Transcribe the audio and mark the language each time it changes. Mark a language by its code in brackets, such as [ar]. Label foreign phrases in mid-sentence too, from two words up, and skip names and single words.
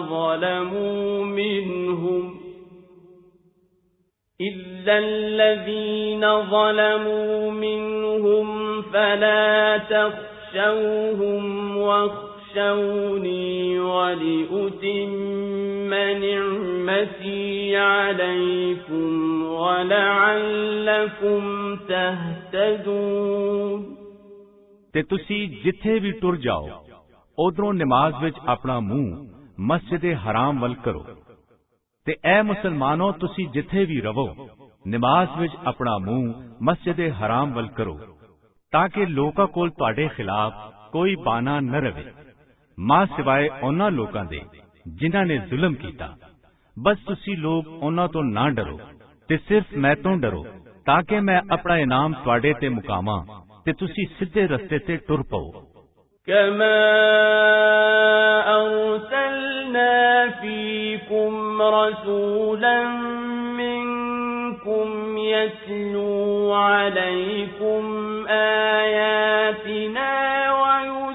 [ar] ظَلَمُوا مِنْهُمْ فَلَا تَخْشَوْهُمْ وَاخْشَوْنِي وَلِأُتِمَّ نِعْمَتِي عَلَيْكُمْ وَلَعَلَّكُمْ تَهْتَدُونَ [pa] ਤੇ ਤੁਸੀਂ ਜਿੱਥੇ ਵੀ ਟੁਰ ਜਾਓ ਉਧਰੋਂ ਨਮਾਜ਼ ਵਿੱਚ ਆਪਣਾ ਮੂੰਹ ਮਸਜਿਦ ਹਰਾਮ ਵੱਲ ਕਰੋ ਤੇ ਐ ਮੁਸਲਮਾਨੋ ਤੁਸੀਂ ਜਿੱਥੇ ਵੀ ਰਹੋ ਨਮਾਜ਼ ਵਿੱਚ ਆਪਣਾ ਮੂੰਹ ਮਸਜਿਦ ਹਰਾਮ ਵੱਲ ਕਰੋ ਤਾਂ ਕਿ ਲੋਕਾਂ ਕੋਲ ਤੁਹਾਡੇ ਖਿਲਾਫ ਕੋਈ ਬਾਨਾ न ਰਵੇ ਮਾਂ ਸਿਵਾਏ ਉਹਨਾਂ ਲੋਕਾਂ ਦੇ ਜਿਨ੍ਹਾਂ ਨੇ ਜ਼ੁਲਮ ਕੀਤਾ। ਬਸ ਤੁਸੀਂ ਲੋਕ ਉਹਨਾਂ ਤੋਂ ਨਾ ਡਰੋ ਤੇ ਸਿਰਫ ਮੈਂ ਤੋਂ ਡਰੋ ਤਾਂ ਕਿ ਮੈਂ ਆਪਣਾ ਇਨਾਮ ਤੁਹਾਡੇ ਤੇ ਮੁਕਾਵਾਂ ਤੇ ਤੁਸੀਂ ਸਿੱਧੇ ਰਸਤੇ ਤੇ ਟੁਰ ਪਓ। [ar] كما أرسلنا فيكم رسولا منكم يتلو عليكم آياتنا